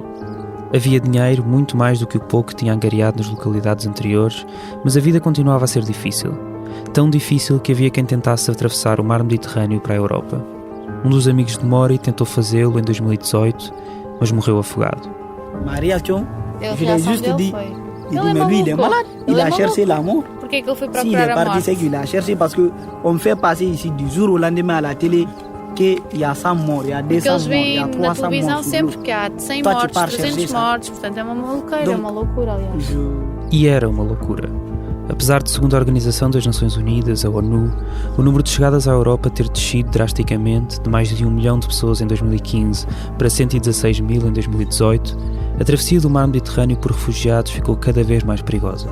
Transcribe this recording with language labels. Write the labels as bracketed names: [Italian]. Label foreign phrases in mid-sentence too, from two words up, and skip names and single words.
[Portuguese] Havia dinheiro, muito mais do que o pouco que tinha angariado nas localidades anteriores, mas a vida continuava a ser difícil. Tão difícil que havia quem tentasse atravessar o mar Mediterrâneo para a Europa. Um dos amigos de Mori tentou fazê-lo em 2018, mas morreu afogado. Maria Chon, [French] je l'ai juste dit, mais lui il est malade, il a cherché la mort. [Portuguese] Por que ele foi [French] S'il [Portuguese] procurar [French] est [Portuguese] a [French] parti, [Portuguese] morte? [French] c'est qu'il a cherché parce qu'on me fait passer ici du jour au lendemain à la télé qu'il y a 100 morts, il y a [Portuguese] Porque 200 eles [French] morts, il y a [Portuguese] veem na 300 televisão [French] morts. [Portuguese] sempre que há 100 [French] Toi, tu [Portuguese] mortes, [French] pars [Portuguese] 300 [French] chercher ça. [Portuguese] mortes, portanto é uma maluqueira, é uma loucura, aliás. E era uma loucura. Apesar de, segundo a Organização das Nações Unidas, a ONU, o número de chegadas à Europa ter descido drasticamente de mais de 1 milhão de pessoas em 2015 para 116 mil em 2018, a travessia do mar Mediterrâneo por refugiados ficou cada vez mais perigosa.